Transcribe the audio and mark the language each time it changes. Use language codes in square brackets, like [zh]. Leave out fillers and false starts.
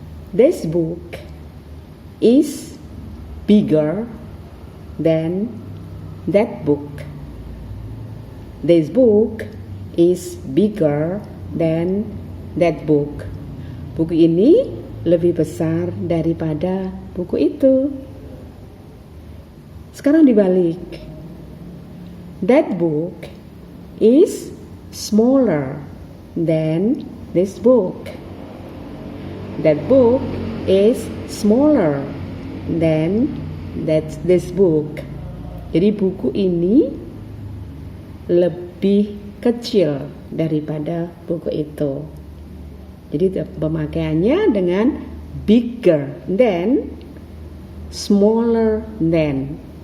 [en] This book is bigger than that book. This book is bigger than that book. [id] Buku ini lebih besar daripada buku itu. Sekarang dibalik. [en] That book is smaller than this book. That book is smaller than this book. [id] Jadi buku ini lebih kecil daripada buku itu. Jadi pemakaiannya dengan [en] bigger than, smaller than.